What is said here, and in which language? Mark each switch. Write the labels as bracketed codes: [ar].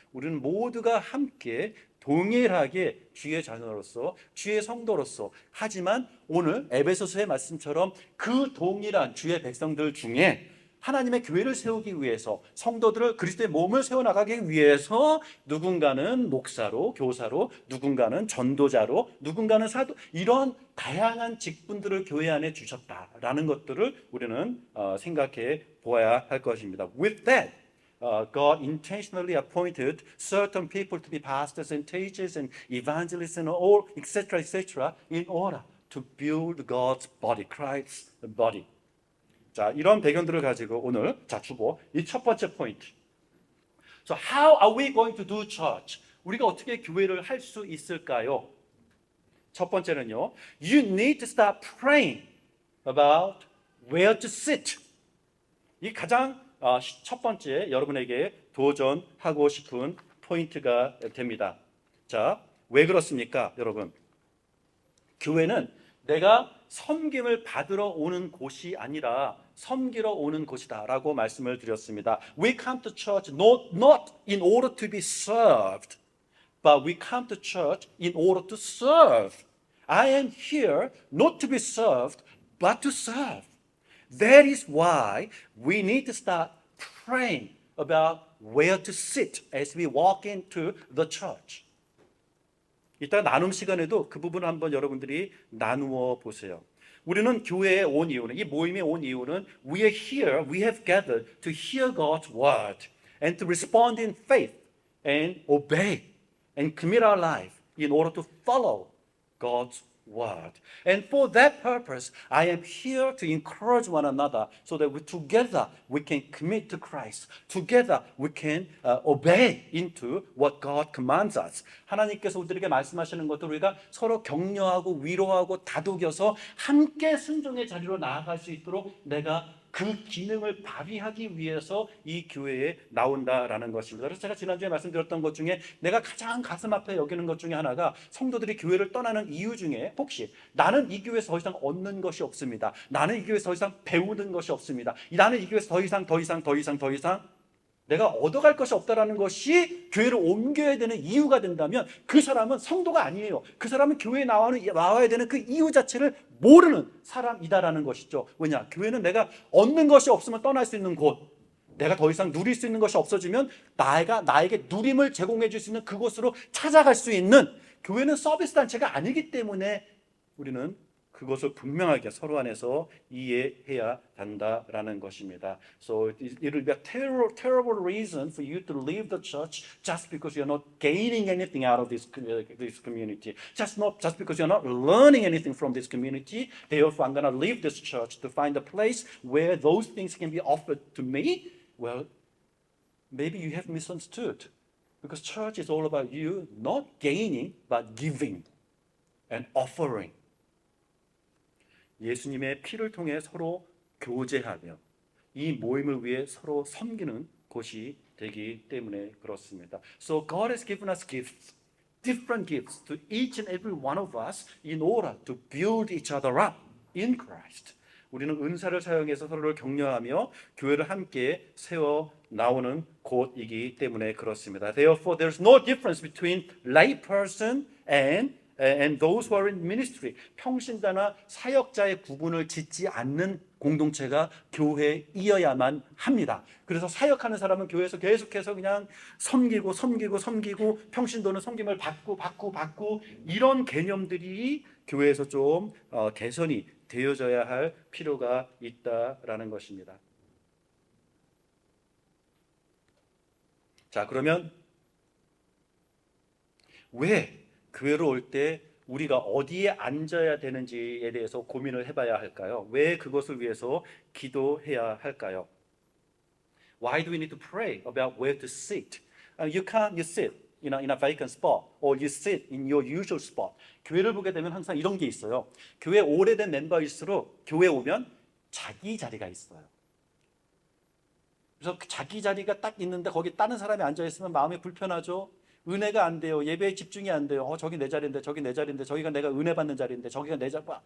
[ko] 우리는 모두가 함께 동일하게 주의 자녀로서 주의 성도로서 하지만 오늘 에베소서의 말씀처럼 그 동일한 주의 백성들 중에 하나님의 교회를 세우기 위해서 성도들을 그리스도의 몸을 세워나가기 위해서 누군가는 목사로 교사로 누군가는 전도자로 누군가는 사도 이런 다양한 직분들을 교회 안에 주셨다라는 것들을 우리는 생각해 보아야 할 것입니다. [en] With that, God intentionally appointed certain people to be pastors and teachers and evangelists and all etc. in order to build God's body, Christ's body. [ko] 자, 이런 배경들을 가지고 오늘 주보 이 첫 번째 포인트. [en] So how are we going to do church? [ko] 우리가 어떻게 교회를 할 수 있을까요? 첫 번째는요. [en] You need to start praying about where to sit. [ko] 이 가장 첫 번째 여러분에게 도전하고 싶은 포인트가 됩니다. 자, 왜 그렇습니까, 여러분? 교회는 내가 섬김을 받으러 오는 곳이 아니라 섬기러 오는 곳이다라고 말씀을 드렸습니다. [en] We come to church not in order to be served, but we come to church in order to serve. I am here not to be served, but to serve. That is why we need to start praying about where to sit as we walk into the church. [ko] 이따 나눔 시간에도 그 부분을 한번 여러분들이 나누어 보세요. 우리는 교회에 온 이유는 [en] 이 모임에 온 이유는 we are here, we have gathered to hear God's word and to respond in faith and obey and commit our life in order to follow God's word. And for that purpose, I am here to encourage one another so that together we can commit to Christ. Together we can obey into what God commands us. [ko] 하나님께서 우리에게 말씀하시는 것도 우리가 서로 격려하고 위로하고 다독여서 함께 순종의 자리로 나아갈 수 있도록 내가 그 기능을 발휘하기 위해서 이 교회에 나온다라는 것입니다. 그래서 제가 지난주에 말씀드렸던 것 중에 내가 가장 가슴 아파 여기는 것 중에 하나가 성도들이 교회를 떠나는 이유 중에 혹시 나는 이 교회에서 더 이상 얻는 것이 없습니다. 나는 이 교회에서 더 이상 배우는 것이 없습니다. 나는 이 교회에서 더 이상 내가 얻어갈 것이 없다라는 것이 교회를 옮겨야 되는 이유가 된다면 그 사람은 성도가 아니에요. 그 사람은 교회에 나와야 되는 그 이유 자체를 모르는 사람이다라는 것이죠. 왜냐? 교회는 내가 얻는 것이 없으면 떠날 수 있는 곳, 내가 더 이상 누릴 수 있는 것이 없어지면 나에게 누림을 제공해 줄 수 있는 그곳으로 찾아갈 수 있는 교회는 서비스 단체가 아니기 때문에 우리는 그것을 분명하게 서로 안에서 이해해야 한다라는 것입니다. [en] So it will be a terrible reason for you to leave the church just because you're not gaining anything out of this community. Just because you're not learning anything from this community. Therefore, I'm going to leave this church to find a place where those things can be offered to me. Well, maybe you have misunderstood. Because church is all about you not gaining but giving and offering. [ko] 예수님의 피를 통해 서로 교제하며 이 모임을 위해 서로 섬기는 곳이 되기 때문에 그렇습니다. [en] So God has given us gifts, different gifts to each and every one of us in order to build each other up in Christ. [ko] 우리는 은사를 사용해서 서로를 격려하며 교회를 함께 세워 나오는 곳이기 때문에 그렇습니다. [en] Therefore, there's no difference between lay person and and those who are in ministry, [ko] 평신자나 사역자의 구분을 짓지 않는 공동체가 교회이어야만 합니다. 그래서 사역하는 사람은 교회에서 계속해서 그냥 섬기고 평신도는 섬김을 받고 이런 개념들이 교회에서 좀 개선이 되어져야 할 필요가 있다라는 것입니다. 자, 그러면 왜 교회로 올 때 우리가 어디에 앉아야 되는지에 대해서 고민을 해봐야 할까요? 왜 그것을 위해서 기도해야 할까요? [en] Why do we need to pray about where to sit? You can't sit in a vacant spot or you sit in your usual spot. [ko] 교회를 보게 되면 항상 이런 게 있어요. 교회 오래된 멤버일수록 교회 오면 자기 자리가 있어요. 그래서 자기 자리가 딱 있는데 거기 다른 사람이 앉아 있으면 마음이 불편하죠. 은혜가 안 돼요. 예배에 집중이 안 돼요. 저기 내 자리인데 저기 내 자리인데 저기가 내가 은혜 받는 자리인데 저기가 내 자리.